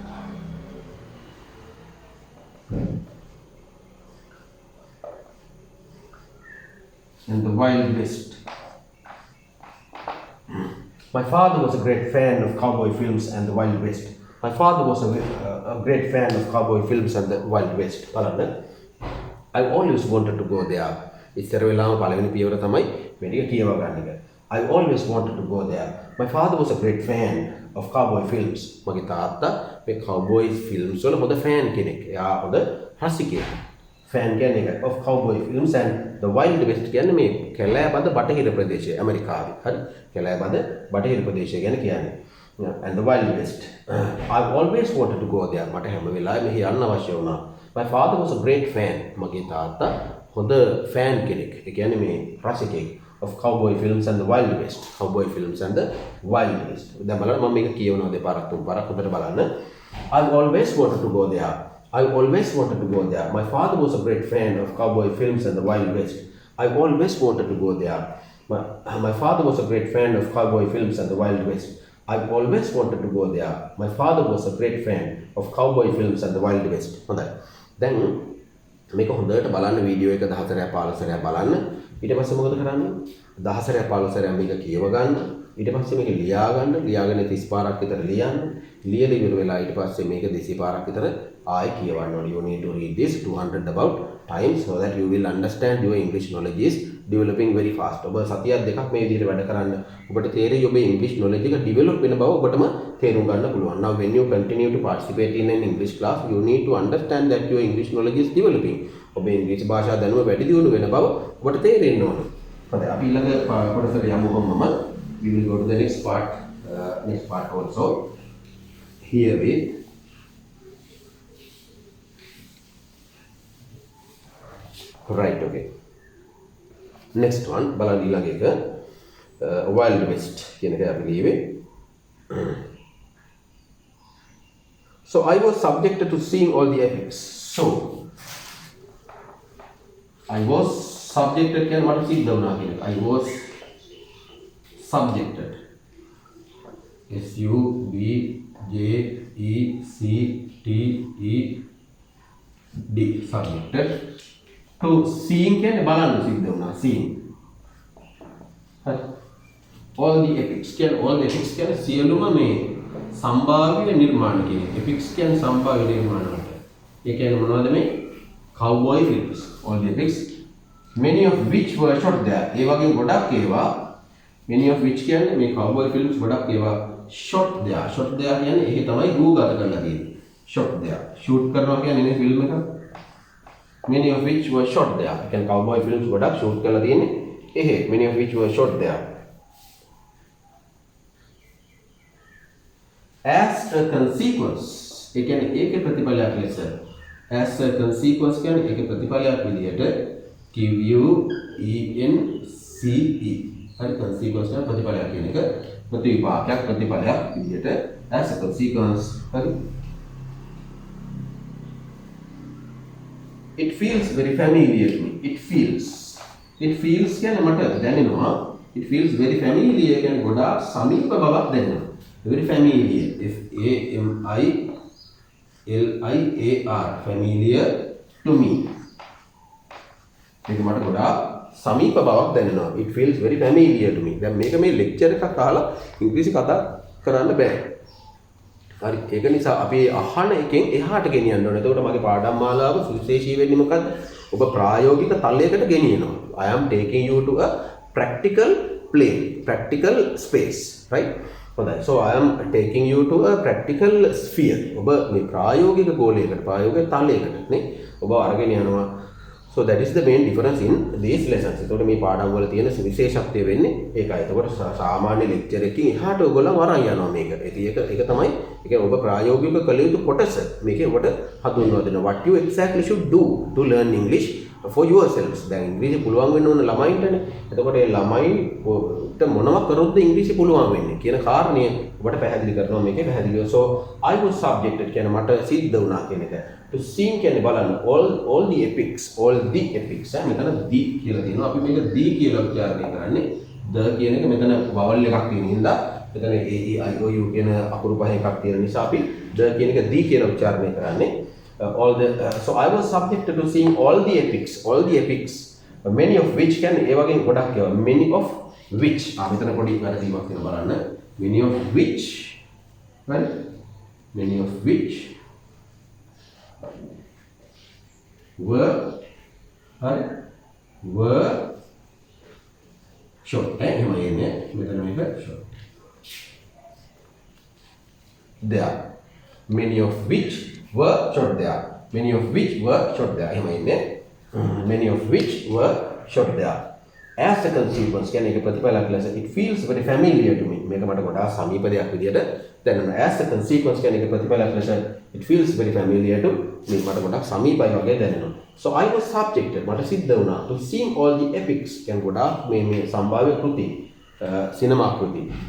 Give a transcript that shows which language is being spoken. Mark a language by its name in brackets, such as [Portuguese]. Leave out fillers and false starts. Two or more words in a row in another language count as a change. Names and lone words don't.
[English] My father was a great fan of cowboy films and the Wild West. My father was a great fan of cowboy films and the Wild West. [Sinhala] බලන්න. [English] I always wanted to go there. [Sinhala] ඉස්සර වෙලාවම පළවෙනි පියවර තමයි වැඩි කියව ගන්න එක. [English] I always wanted to go there. My father was a great fan of cowboy films. [Sinhala] මගේ තාත්තා මේ [English] cowboy films [Sinhala] වල හොඳ fan කෙනෙක්. එයා හොඳ රසිකයෙක්. fan කියන්නේ එක [English] of cowboy films and the Wild West [Sinhala] කියන්නේ මේ කැලෑබද බටහිර ප්‍රදේශය ඇමරිකාවේ. හරි. කැලෑබද බටහිර ප්‍රදේශය ගැන කියන්නේ. [English] And the Wild West. I always wanted to go there. [Sinhala] මට හැම වෙලාවෙම මෙහි යන්න අවශ්‍ය වුණා. [English] My father was a great fan. [Sinhala] මගේ තාත්තා හොඳ fan කෙනෙක්. ඒ කියන්නේ මේ රසිකයෙක් [English] of cowboy films and the Wild West. Cowboy films and the Wild West. [Sinhala] දැන් බලන්න මම මේක කියවනවා දෙපාරක් තුන්පාරක් හොඳට බලන්න. [English] I always wanted to go there. I always wanted to go there. My father was a great fan of cowboy films and the Wild West. I always wanted to go there. My father was a great fan of cowboy films and the Wild West. I always wanted to go there. My father was a great fan of cowboy films and the Wild West. [Sinhala] හොඳයි. දැන් මේක හොඳට බලන්න වීඩියෝ එක 10 සැරයක් 15 සැරයක් බලන්න. ඊට පස්සේ මොකද කරන්නේ? 10 සැරයක් 15 සැරයක් මේක කියව ගන්න. ඊට පස්සේ මේක ලියා ගන්න. ලියාගෙන 30 පාරක් විතර ලියන්න. ලියලා ඉවර වෙලා ඊට පස්සේ මේක 200 පාරක් විතර ආයෙ කියවන්න ඕනේ. [English] You need to read this 200 about times so that you will understand your English knowledge is developing very fast. [Sinhala] ඔබ සතියක් දෙකක් මේ විදිහට වැඩ කරන්න. ඔබට තේරෙයි ඔබේ [English] English knowledge [Sinhala] එක develop වෙන බව ඔබටම තේරුම් ගන්න පුළුවන්. [English] Now when you continue to participate in an English class, you need to understand that your English knowledge is developing. [Sinhala] ඔබේ ඉංග්‍රීසි භාෂා දැනුම වැඩි දියුණු වෙන බව ඔබට තේරෙන්න ඕනේ. හොඳයි. අපි ඊළඟ කොටසට යමු කොහොමද? [English] We will go to the next part also. Here with right, okay. Next one, [Sinhala] බලන්න ඊළඟ එක Wild West කියන එක අපි ලියුවේ. [English] So I was subjected to seeing all the epics. So I was subjected [Sinhala] කියන්නේ මට සිද්ධ වුණා කියන එක. [English] I was subjected. S U B J subjected to seeing [Sinhala] කියන්නේ බලන්න සිද්ධ වුණා seeing හරි [English] all the epics [Sinhala] කියන්නේ සියලුම මේ සම්භාව්‍ය නිර්මාණ කියන්නේ epics කියන්නේ සම්භාව්‍ය නිර්මාණ වලට ඒ කියන්නේ මොනවද මේ [English] cowboy films all the epics many of which were shot there [Sinhala] ඒ වගේ ගොඩක් ඒවා [English] many of which [Sinhala] කියන්නේ මේ [English] cowboy films [Sinhala] ගොඩක් ඒවා [English] shot there [Sinhala] කියන්නේ ඒක තමයි රූගත කරලා තියෙන්නේ [English] shot there shoot [Sinhala] කරනවා කියන්නේ මේ ෆිල්ම් එක [English] many of which were shot there [Sinhala] කියන්නේ [English] cowboy films [Sinhala] ගොඩක් shoot කරලා තියෙන්නේ එහෙ [English] many of which were shot there as a consequence [Sinhala] ඒ කියන්නේ ඒකේ ප්‍රතිඵලයක් ලෙස [English] as a consequence [Sinhala] කියන්නේ ඒකේ ප්‍රතිඵලයක් විදිහට QUENCE හරි consequence කියන ප්‍රතිඵලයක් කියන එක ප්‍රතිවිපාකයක් ප්‍රතිඵලයක් විදිහට [English] as a consequence [Sinhala] හරි [English] it feels very familiar to me it feels [Sinhala] කියන්නේ මට දැනෙනවා [English] it feels very familiar [Sinhala] කියන්නේ ගොඩාක් සමීප බවක් දැනෙනවා [English] very familiar FAMILIAR familiar to me [Sinhala] මේක මට ගොඩාක් සමීප බවක් දැනෙනවා [English] it feels very familiar to me [Sinhala] දැන් මේක මේ ලෙක්චර් එකක් අහලා ඉංග්‍රීසි කතා කරන්න බෑ හරි ඒක නිසා අපි අහන එකෙන් එහාට ගෙනියන්න ඕනේ එතකොට මගේ පාඩම් මාලාව සුවිශේෂී වෙන්නේ මොකද්ද ඔබ ප්‍රායෝගික තලයකට ගෙනියනවා [English] I am taking you to a practical plane practical space right [Sinhala] හොඳයි [English] so I am taking you to a practical sphere [Sinhala] ඔබ මේ ප්‍රායෝගික ගෝලයකට ප්‍රායෝගික තලයකට නේ ඔබ අරගෙන යනවා [English] so that is the main difference in these lessons [Sinhala] එතකොට මේ පාඩම් වල තියෙන විශේෂත්වය වෙන්නේ ඒකයි එතකොට සාමාන්‍ය ලෙක්චර් එකකින් එහාට ඔයගොල්ලෝ වරන් යනවා මේක ඒක තමයි ඒ කියන්නේ ඔබ ප්‍රායෝගික කළ යුතු කොටස මේකේ ඔබට හඳුන්වා දෙනවා [English] what you exactly should do to learn English for yourselves [Sinhala] දැන් ඉංග්‍රීසි පුළුවන් වෙන්න ඕන ළමයින්ටනේ එතකොට ඒ ළමයිට මොනවා කරොත්ද ඉංග්‍රීසි පුළුවන් වෙන්නේ කියන කාරණය ඔබට පැහැදිලි කරනවා මේකේ පැහැදිලිව so [English] I was subjected [Sinhala] කියන්නේ මට සිද්ධ වුණා කියන එක [English] to sing [Sinhala] කියන්නේ බලන්න [English] all the epics [Sinhala] මෙතන the කියලා තියෙනවා අපි මේක the කියලා උච්චාරණය කරන්නේ the කියන එක මෙතන vowel එකක් තියෙන හින්දා මෙතන [English] a e i o u [Sinhala] කියන අකුරු පහ එකක් තියෙන නිසා අපි the කියන එක the කියලා උච්චාරණය කරන්නේ [English] so I was subjected to seeing all the epics many of which can [Sinhala] ඒ වගේ ගොඩක් ඒවා [English] many of which [Sinhala] මෙතන පොඩි වැරදීමක් තියෙනවා බලන්න [English] many of which right many of which were short [Sinhala] එහෙම එන්නේ මෙතන මේක [English] short there many of which were short there [Sinhala] එහෙම එන්නේ [English] many of which were short there as a consequence [Sinhala] කියන්නේ ඒක ප්‍රතිඵලයක් ලෙස [English] it feels very familiar to me [Sinhala] මේක මට ගොඩාක් සමීප දෙයක් විදියට දැනෙනවා [English] as a consequence [Sinhala] කියන්නේ ඒක ප්‍රතිඵලයක් ලෙස [English] it feels very familiar to me [Sinhala] මට ගොඩාක් සමීපයි වගේ දැනෙනවා [English] so I was subjected [Sinhala] මට සිද්ධ වුණා [English] to seeing all the epics [Sinhala] කියන්නේ ගොඩාක් මේ සම්භාව්‍ය කෘති සිනමා කෘති